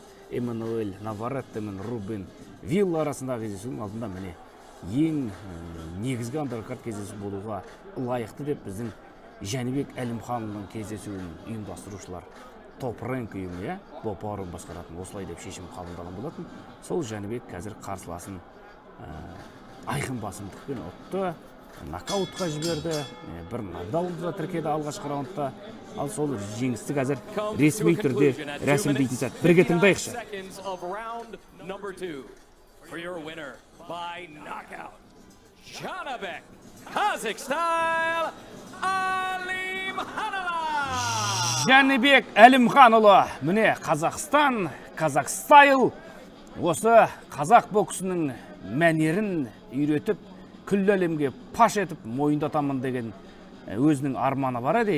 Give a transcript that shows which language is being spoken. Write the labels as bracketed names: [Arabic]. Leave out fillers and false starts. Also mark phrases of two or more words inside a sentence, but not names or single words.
[Kazakh] Эммануэль Наваретте мен Рубен Вилла арасындағы кездесудің алдында міне ең негізгі андеркарт кездесу болуға лайықты деп біздің Жәнібек Әлімханұлының кездесуін ұйымдастырушылар топ рэнк ұйымы, Бопаров басқаратын осылай деп шешім қабылдаған болатын. Сол Жәнібек қазір қарсыласын айқын басымдықпен ұтты, нокаутқа жіберді, бір нокдаунды да тіркеді алғашқы раундта. Ал сол жеңісті қазір ресми түрде рәсімдейтін сәт. Бірге тыңдайықшы. [English] By knockout, Janibek, Kazakh style, Әлімханұлы! [Kazakh] Жәнібек Әлімханұлы, міне Қазақстан, [English] Kazakh style, [Kazakh] осы қазақ боксының мәнерін үйретіп, күллі әлемге паш етіп, мойындатамын деген өзінің арманы бар еді.